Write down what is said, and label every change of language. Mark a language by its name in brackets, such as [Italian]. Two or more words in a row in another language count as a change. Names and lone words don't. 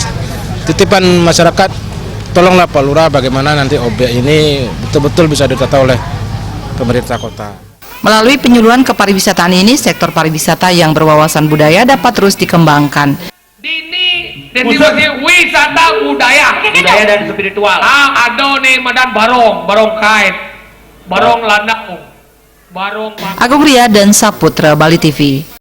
[Indonesian] Titipan masyarakat, tolonglah Pak Lurah bagaimana nanti objek ini betul-betul bisa ditata oleh pemerintah kota. Melalui penyuluhan kepariwisataan ini, sektor pariwisata yang berwawasan budaya dapat terus dikembangkan. Ini wisata budaya dan spiritual. Ada nih madan barong kait, barong landau, barong Agung Ria dan Saputra, Bali TV.